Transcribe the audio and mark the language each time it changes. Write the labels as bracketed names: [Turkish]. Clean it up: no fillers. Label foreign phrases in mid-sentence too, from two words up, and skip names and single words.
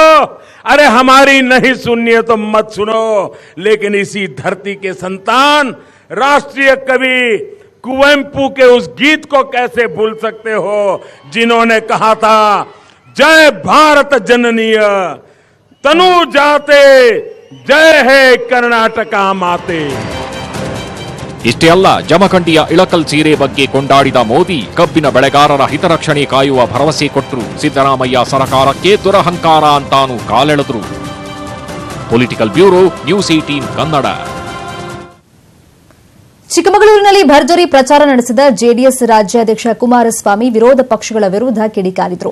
[Hindi] अरे हमारी नहीं सुननी है तो मत सुनो, लेकिन इसी धरती के संतान राष्ट्रीय कवि कुवेंपु के उस गीत को कैसे भूल सकते हो, जिन्होंने कहा था, [Kannada] ಜಯ ಭಾರತ ಜನನಿಯ ತನು ಜಾತೆ, ಜಯ ಹೇ ಕರ್ನಾಟಕ ಮಾತೆ। ಇಷ್ಟೇ ಅಲ್ಲ, ಜಮಖಂಡಿಯ ಇಳಕಲ್ ಸೀರೆ ಬಗ್ಗೆ ಕೊಂಡಾಡಿದ ಮೋದಿ ಕಬ್ಬಿನ ಬೆಳೆಗಾರರ ಹಿತರಕ್ಷಣೆ ಕಾಯುವ ಭರವಸೆ ಕೊಟ್ಟರು. ಸಿದ್ದರಾಮಯ್ಯ ಸರ್ಕಾರಕ್ಕೆ ದುರಹಂಕಾರ ಅಂತಾನು ಕಾಲೆಳೆದ್ರು. [English] political bureau, [Kannada] ನ್ಯೂಸ್ 18 ಕನ್ನಡ. ಚಿಕ್ಕಮಗಳೂರಿನಲ್ಲಿ ಭರ್ಜರಿ ಪ್ರಚಾರ ನಡೆಸಿದ ಜೆಡಿಎಸ್ ರಾಜ್ಯಾಧ್ಯಕ್ಷ ಕುಮಾರಸ್ವಾಮಿ ವಿರೋಧ ಪಕ್ಷಗಳ ವಿರುದ್ಧ ಕಿಡಿಕಾರಿದ್ರು.